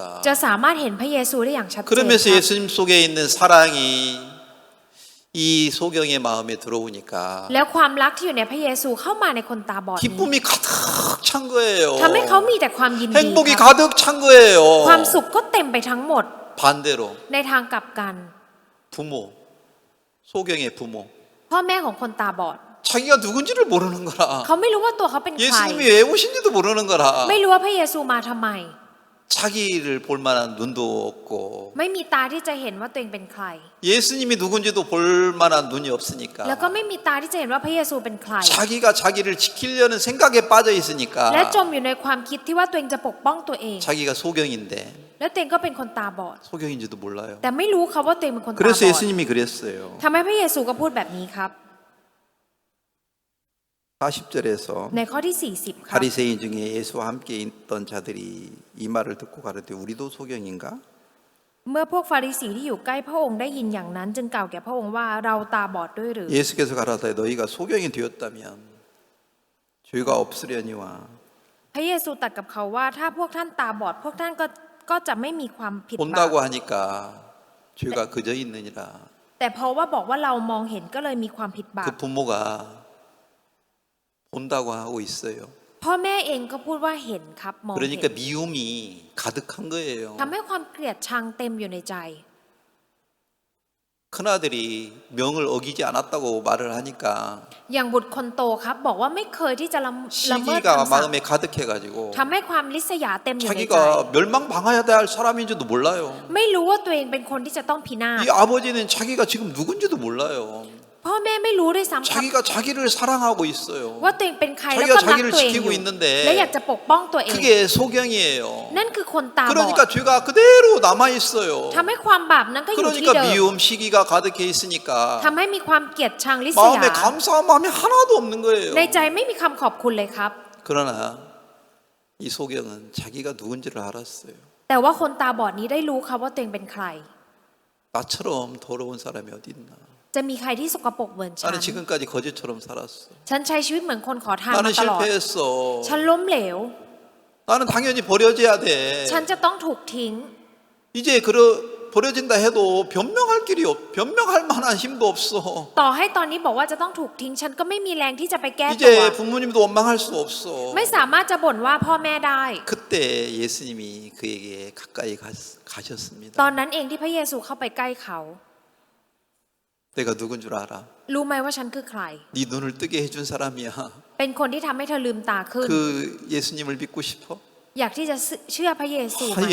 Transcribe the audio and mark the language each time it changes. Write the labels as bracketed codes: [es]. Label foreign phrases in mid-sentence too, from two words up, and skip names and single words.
[th] จะสามารถเห็นพระเยซูได้อย่างชัดเจน [ko] 그러면서 [th] ครับ [ko] 예수님 속에 있는 사랑이 이 소경의 마음에 들어오니까 [th] แล้วความรักที่อยู่ในพระเยซูเข้ามาในคนตาบอดนี้ [ko] 기쁨이 가득 찬 거예요. [th] ทำให้เขามีแต่ความยินดี [ko] 행복이 [th] ครับ [ko] 가득 찬 거예요. [th] ความสุขก็เต็มไปทั้งหมด [ko] 반대로 [th] ในทางกลับกัน [ko] 부모, 소경의 부모 [th] พ่อแม่ของคนตาบอด [ko] 자기가 누군지를 모르는 거라. [th] เขาไม่รู้ว่าตัวเขาเป็นใคร [ko] 예수님이 왜 오신지도 모르는 거라. [th] ไม่รู้ว่าพระเยซูมาทำไม [ko] 자기를 볼 만한 눈도 없고 [th] ไม่มีตาที่จะเห็นว่าตัวเองเป็นใคร [ko] 예수님이 누군지도 볼 만한 눈이 없으니까 [th] แล้วก็ไม่มีตาที่จะเห็นว่าพระเยซูเป็นใคร [ko] 자기가 자기를 지키려는 생각에 빠져 있으니까 [th] และจมอยู่ในความคิดที่ว่าตัวเองจะปกป้องตัวเอง [ko] 자기가 소경인데 [th] แล้วตัวเองก็เป็นคนตาบอด [ko] 소경인지도 몰라요. [th] แต่ไม่รู้เขาว่าตัวเองเป็นคนตาบ [ko] 그래서 [th] อด [ko] 예수님이 그랬어요. [th] ทำให้พระเยซูก็พูดแบบนี้ครับ [ko] 40절에서 [th] ในข้อที่ 40 ครับ [ko] 바리새인 중에 예수와 함께 있던 자들이 이 말을 듣고 가르되 우리도 소경인가? [th] เมื่อพวกฟาริสีที่อยู่ใกล้พระองค์ได้ยินอย่างนั้นจึงกล่าวแก่พระองค์ว่าเราตาบอดด้วยหรือ [ko] 예수께서 가라사대 너희가 소경이 되었다면 죄가 없으려니와 [th] พระเยซูตรัสกับเขาว่าถ้าพวกท่านตาบอดพวกท่านก็จะไม่มีความผิดบาป [ko] 본다고 하니까 죄가 그저 있느니라. [th] แต่เพราะว่าบอกว่าเรามองเห็นก็เลยมีความผิดบา [ko] 그 [th] ป [ko] 부모가 본다고 하고 있어요. [th] พ่อแม่เองก็พูดว่าเห็นครับมองเห็น [ko] 그러니까 미움이 가득한 거예요. [th] ทำให้ความเกลียดชังเต็มอยู่ในใจ [ko] 큰아들이 명을 어기지 않았다고 말을 하니까 [th] อย่างบุตรคนโตครับบอกว่าไม่เคยที่จะละเมิด [ko] 시기가 [th] คำสั่ง [ko] 마음에 가득해가지고 [th] ทำให้ความลิษยาเต็มอยู่ในใจ [ko] 자기가 멸망당해야 될 사람인지도 몰라요. [th] ไม่รู้ว่าตัวเองเป็นคนที่จะต้องพินาศ [ko] 이 아버지는 자기가 지금 누군지도 몰라요. [th] พ่อแม่ไม่รู้ด้วยซ้ำครับ [ko] 자기가 자기를 사랑하고 있어요. [th] ว่าตัวเองเป็นใครแล้ว [ko] 자기가 [th] ก็รัก [ko] 자기를 [th] ตัวเองอยู่ [ko] 지키고 있는데 [th] และอยากจะปกป้องตัวเอง [ko] 그게 소경이에요. [th] นั่นคือคนตาบอด [ko] 그러니까 죄가 그대로 남아 있어요. [th] ทำให้ความบาปนั้นก็อยู่ที่เดิ [ko] 그러니까 [th] ม [ko] 미움 시기가 가득해 있으니까 [th] ทำให้มีความเกลียดชังลิษยา [ko] 마음에 감사한 마음이 하나도 없는 거예요. [th] ในใจไม่มีคำขอบคุณเลยครับ [ko] 그러나 이 소경은 자기가 누군지를 알았어요. [th] แต่ว่าคนตาบอดนี้ได้รู้ครับว่าตัวเองเป็นใคร [ko] 나처럼 더러운 사람이 어디 있나. [th] จะมีใครที่สกปรกเหมือนฉัน [ko] 나는 지금까지 거지처럼 살았어. [th] ฉันใช้ชีวิตเหมือนคนขอทาน [ko] 나는 [th] มาตลอด [ko] 실패했어. [th] ฉันล้มเหลว [ko] 나는 당연히 버려져야 돼. [th] ฉันจะต้องถูกทิ้ง [ko] 이제 버려진다 해도 변명할 만한 힘도 없어. [th] ต่อให้ตอนนี้บอกว่าจะต้องถูกทิ้ง ฉันก็ไม่มีแรงที่จะไปแก้ตัว [ko] 이제 부모님도 원망할 수 없어. [th] ไม่สามารถจะบ่นว่าพ่อแม่ได้ [ko] 그때 예수님이 그에게 가까이 가셨습니다. [th] ตอนนั้นเองที่พระเยซูเข้าไปใกล้เขา [ko] 내가 누군 줄 알아? [th] รู้ไหมว่าฉันคือใคร [ko] 네 눈을 뜨게 해준 사람이야. [th] เป็นคนที่ทำให้เธอลืมตาขึ้น [ko] 그 예수님을 믿고 싶어? [th] อยากที่จะเชื่อพระเยซูไหม